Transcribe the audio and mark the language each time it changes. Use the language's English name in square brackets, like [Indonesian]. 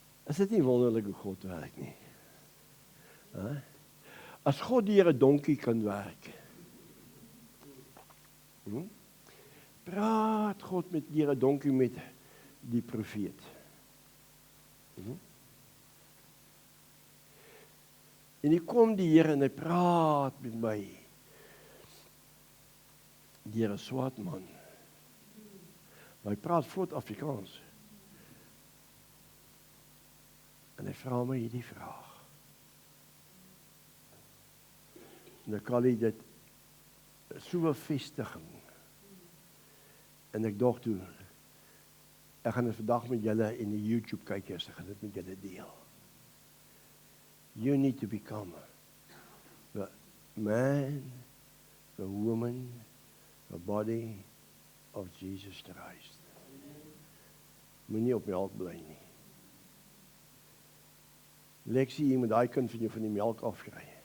[Afrikaans] Is dit nie wonderlik hoe God werk nie? As God deur 'n donkie kan werk, praat God deur 'n donkie met die profeet. En hier kom die Here en hy praat met my deur 'n swart man. Maar hy praat vlot Afrikaans. En hy vra my hierdie vraag. En ek kan dit so 'n vestiging. En ek dog toe, ek gaan dit vandag met julle in die YouTube kykers, ek gaan dit met julle deel. [English] You need to become the man, the woman, the body of Jesus Christ. [Afrikaans] moenie op melk bly nie. Lexie, jy moet daai kind van jou van die melk afkry.